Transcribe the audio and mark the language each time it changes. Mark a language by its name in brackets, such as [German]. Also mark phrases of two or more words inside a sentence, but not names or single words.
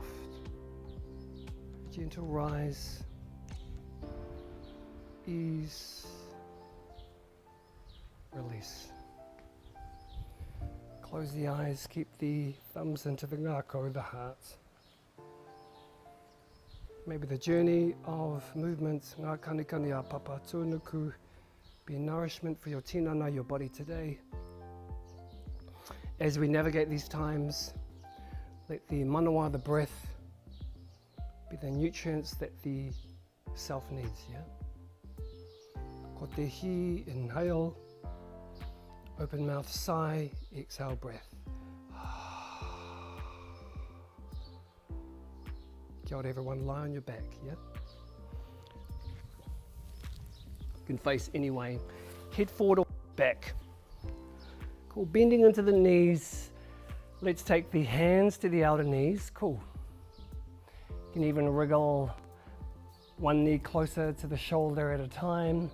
[English] Gentle rise, ease, release. Close the eyes, keep the thumbs into the ngako, the heart. Maybe the journey of movement, [Māori] ngā kanikani a papa tūnuku, [English] be nourishment for your tinana, your body today. As we navigate these times, let the manawa, the breath, be the nutrients that the self needs, yeah? [Māori] Ko te hi, [English] inhale, open mouth, sigh, exhale, breath. [Māori] Kia ora [English] everyone, lie on your back, yeah? You can face any way, head forward or back. Cool, bending into the knees. Let's take the hands to the outer knees. Cool. You can even wriggle one knee closer to the shoulder at a time.